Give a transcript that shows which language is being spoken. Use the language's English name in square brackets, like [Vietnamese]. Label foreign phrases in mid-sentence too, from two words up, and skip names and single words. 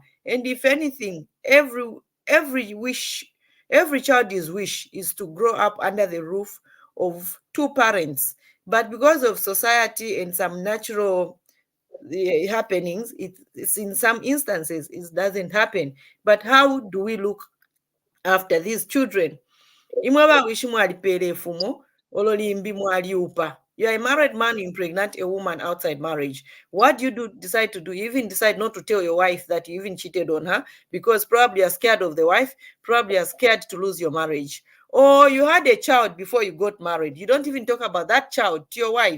[English] And if anything, every child's wish is to grow up under the roof of two parents. But because of society and some natural happenings, it's in some instances it doesn't happen. But how do we look after these children? [Bemba] Imwe bawishi mwalipeera efumo ololimbi mwaliupa. [English] You are a married man, you impregnate a woman outside marriage. What do you decide to do? You even decide not to tell your wife that you even cheated on her, because probably you're scared of the wife, probably you're scared to lose your marriage. Or you had a child before you got married. You don't even talk about that child to your wife.